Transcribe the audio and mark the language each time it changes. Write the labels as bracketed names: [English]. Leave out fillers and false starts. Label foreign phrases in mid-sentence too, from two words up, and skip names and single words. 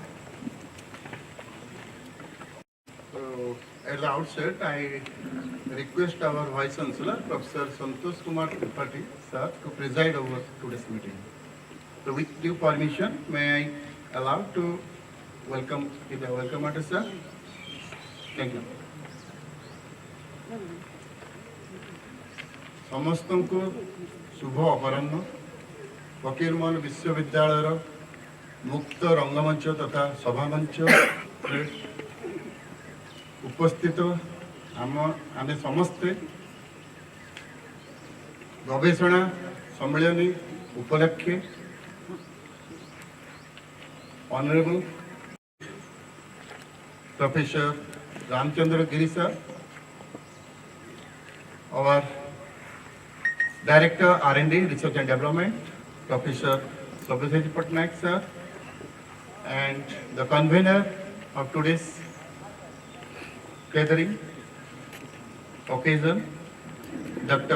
[English] So, at the outset, I request our Vice Chancellor, Professor Santosh Kumar Tripathi, sir, to preside over today's meeting. So with due permission, may I allow to welcome the welcome address, sir? Thank you. [Odia] ସମସ୍ତଙ୍କୁ ଶୁଭ ଅପରାହ୍ନ। ଫକୀର ମୋହନ ବିଶ୍ୱବିଦ୍ୟାଳୟର ମୁକ୍ତ ରଙ୍ଗମଞ୍ଚ ତଥା ସଭାମଞ୍ଚରେ ଉପସ୍ଥିତ ଆମେ ସମସ୍ତେ ଗବେଷଣା ସମ୍ମିଳନୀ ଉପଲକ୍ଷେ [English] Honorable Professor Ramchandra Giri sir, our Director R&D Research and Development, Professor Sabyasachi Patnaik sir, and the convener of today's gathering occasion, Dr.